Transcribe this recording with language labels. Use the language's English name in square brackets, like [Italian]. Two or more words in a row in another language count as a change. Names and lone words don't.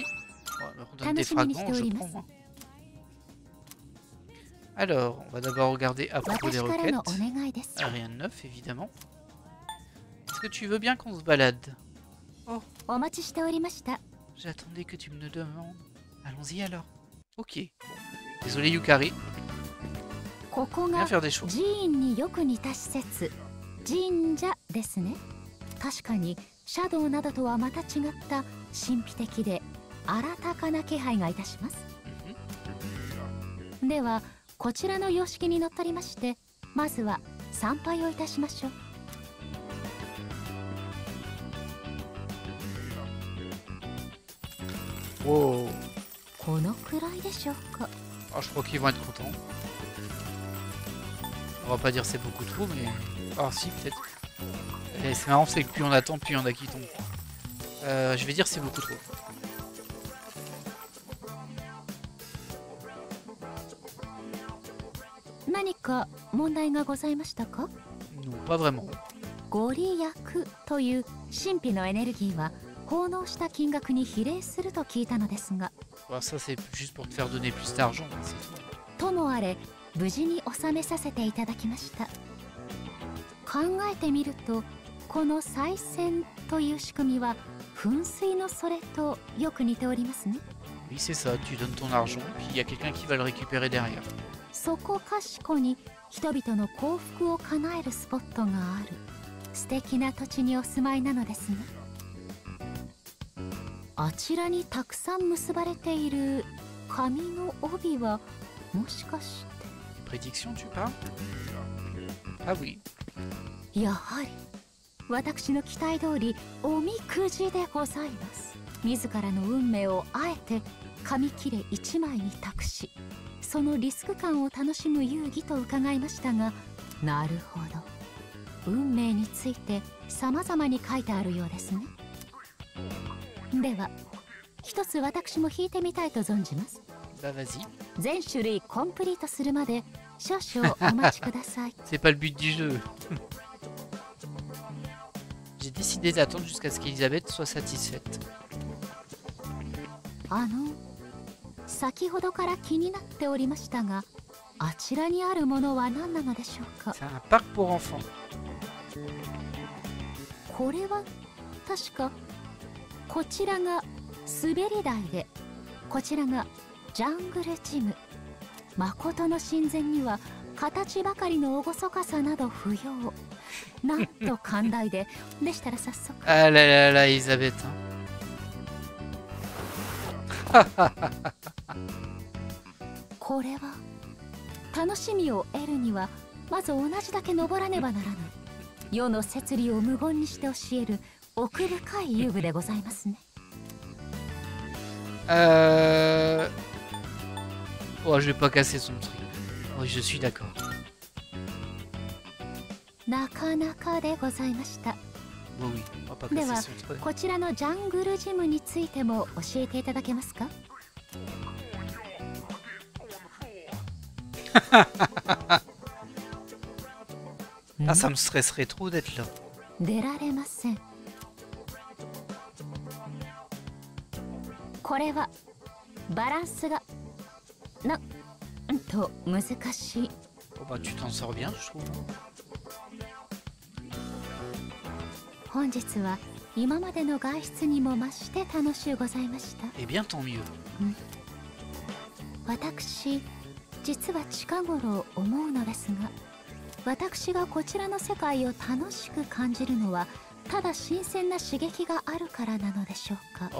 [French] Bon, on donne des fragments, je prends moi. Alors, on va d'abord regarder à propos des requêtes. Rien de neuf, évidemment. Est-ce que tu veux bien qu'on se balade? Oh, j'attendais que tu me le demandes. Allons-y alors. Ok. Bon. Désolé Yukari. [Japanese] ここ [French] Viens [Japanese] が [French] faire des choses. [Japanese] 寺院によく似た施設、神社ですね。確かにシャドウなどとはまた違った神秘的で新たかな気配がいたします。ではこちらの様式にのっとりまして、まずは参拝をいたしましょう。 Wow. このくらいでしょうか。 [French] Ah, je crois qu'ils vont être contents. On va pas dire c'est beaucoup trop, mais... Ah si, peut-être. Et c'est marrant, c'est que plus on attend, plus il y en a qui tombent. Je vais dire c'est beaucoup trop. [Japanese] 何か問題がございましたか？ [French] Non, pas vraiment. [Japanese] ご利益という神秘のエネルギーは奉納した金額に比例すると聞いたのですが、 [French] Ah, ça c'est juste pour te faire donner plus d'argent, hein, c'est tout. [Japanese] ともあれ無事に収めさせていただきました。考えてみるとこの賽銭という仕組みは噴水のそれとよく似ておりますね。 [French] Oui, c'est ça, tu donnes ton argent, puis il y a quelqu'un qui va le récupérer derrière. [Japanese] そこかしこに人々の幸福を叶えるスポットがある素敵な土地にお住まいなのですね。あちらにたくさん結ばれている紙の帯はもしかして。 [French] Prédiction, tu parles? Ah oui. [Japanese] やはり私の期待通りおみくじでございます。自らの運命をあえて紙切れ1枚に託し、そのリスク感を楽しむ遊戯と伺いましたが、なるほど、運命について様々に書いてあるようですね。では一つ私も引いてみたいと存じます。 [French] Bah vas-y. [Japanese] 全種類コンプリートするまで少々お待ちください。 [French] C'est pas le but du jeu. J'ai décidé d'attendre jusqu'à ce qu'Elisabeth soit satisfaite. [Japanese] 先ほどから気になっておりましたが、あちらにあるものは何なのでしょうか。 [French] C'est un parc pour enfants. [Japanese] これは確かこちらが滑り台で、こちらがジャングルジム。誠の神前には形ばかりの厳かさなど不要。なんと寛大で、でしたら早速。 [French] Ah là là là, Elisabeth. Hein. [Japanese] これは楽しみを得るにはまず同じだけ登らねばならない世の摂理を無言にして教える奥深い遊具でございますね。 [French] Oh, je vais pas casser son truc. Oui, je suis d'accord. [Japanese] なかなかでございました。 [French] Bon, oui, on va pas [Japanese] で [French] casser [Japanese] は [French] son truc. [Japanese] こちらのジャングルジムについても教えていただけますか。 [French] Ah, ça me stresserait trop d'être là. [Japanese] 出られません。これはバランスがなんと難しい。 [French] Oh, bah, tu t'en sors bien, je trouve. [Japanese] 本日は今までの外出にも増して楽しゅうございました。 [French] Eh bien, tant mieux. [Japanese] 私実は近頃思うのですが、私がこちらの世界を楽しく感じるのはただ新鮮な刺激があるからなのでしょうか。